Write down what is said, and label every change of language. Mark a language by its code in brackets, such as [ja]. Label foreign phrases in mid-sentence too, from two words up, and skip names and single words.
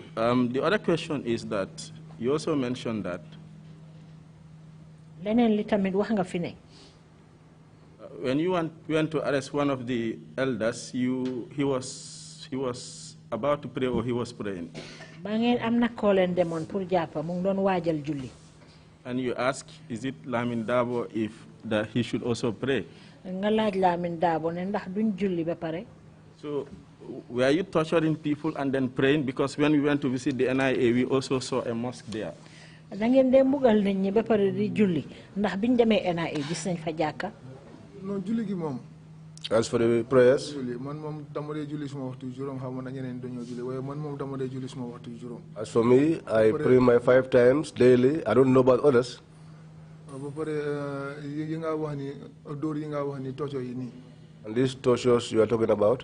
[en] The other question is that you also mentioned that when you went to arrest one of the elders, he was about to pray or he was praying. And you asked, is it Lamin Dabo if that he should also pray? [wo] nga laaj Lamin Dabo ne ndax duñ julli ba pare. [en] So were you torturing people and then praying? Because when we went to visit the NIA, we also saw a mosque there. [wo] Da ngeen dee mbugal nit ñi ba pare di julli ndax biñ demee NIA gis nañ fa jàkka. Non julli gi moom. [en] As for the prayers, as for me, I pray my 5 times daily. I don't know about others. And these tortures you are talking about?